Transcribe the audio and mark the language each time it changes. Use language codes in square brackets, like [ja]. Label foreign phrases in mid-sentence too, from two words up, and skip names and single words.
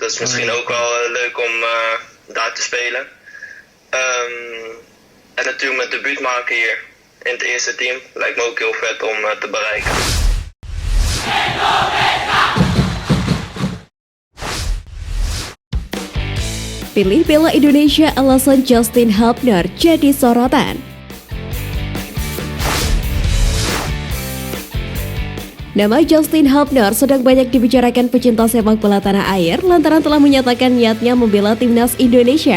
[nl] Dat is misschien ook wel leuk om daar te spelen. En natuurlijk mijn debuut maken hier in het eerste team. Lijkt me ook heel vet om te bereiken. [id] Pilih bela Indonesia, alasan Justin Hubner jadi sorotan. Nama Justin Hubner sedang banyak dibicarakan pecinta sepak bola tanah air lantaran telah menyatakan niatnya membela timnas Indonesia.